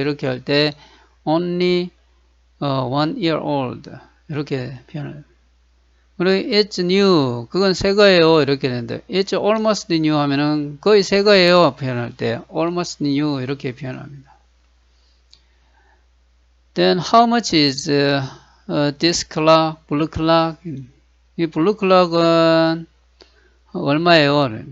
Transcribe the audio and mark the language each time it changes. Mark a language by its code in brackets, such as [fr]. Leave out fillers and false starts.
[ko] 이렇게 할 때 [en] only 1 year old [ko] 이렇게 표현을. 그리고 [en] it's new. [ko] 그건 새 거예요. 이렇게 되는데 [en] it's almost new [ko] 하면은 거의 새 거예요. 표현할 때 almost new 이렇게 표현합니다. [en] Then how much is this clock, blue clock? [ko] 이 blue clock은 얼마예요?